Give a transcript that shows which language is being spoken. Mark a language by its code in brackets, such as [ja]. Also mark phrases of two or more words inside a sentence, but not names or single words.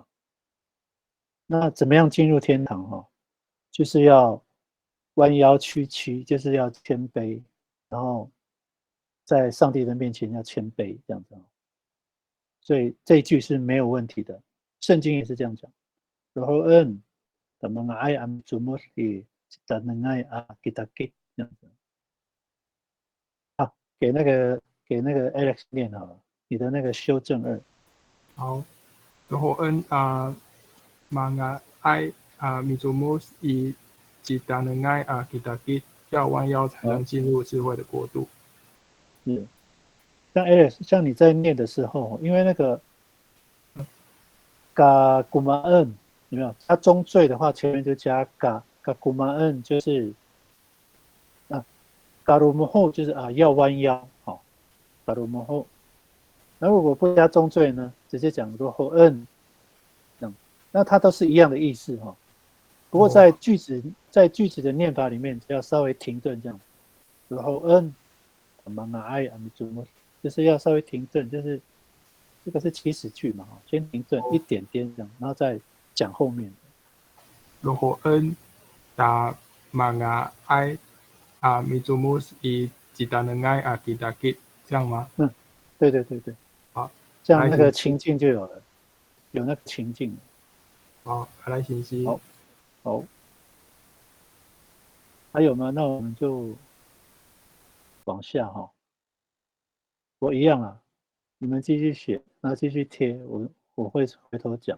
[zh] 那怎么样进入天堂哈？就是要弯腰屈膝，就是要谦卑，然后在上帝的面前要谦卑，这样子。所以这一句是没有问题的，圣经也是这样讲。然后的 mga ai mitsumus jitanengai kitakit 这样子。好，给那个 Alex 念好了，你的那个修正2。好，然后 mga ai mitsumus i jitanengai kitakit，要弯腰才能进入智慧的国度。是，像 Alex， 像你在念的时候，因为那个嘎古玛恩有没有？它中缀的话，前面就加嘎古玛恩，就是嘎鲁姆后就是要弯腰，好，嘎鲁姆后。那如果不加中缀呢，直接讲罗后恩，那它都是一样的意思哈。不过在句子的念法里面，要稍微停顿这样。罗后恩，mga ai mitsumus，就是要稍微停顿，就是这个是祈使句嘛，先停顿一点点这样，然后再讲后面。然后 da mga ai mitsumus i jitanengai kitakit，这样吗？对。好，这样那个情境就有了，有那个情境。好，来信息。好，还有吗？那我们就往下哈。我一样啊，你们继续写，然后继续贴，我会回头讲。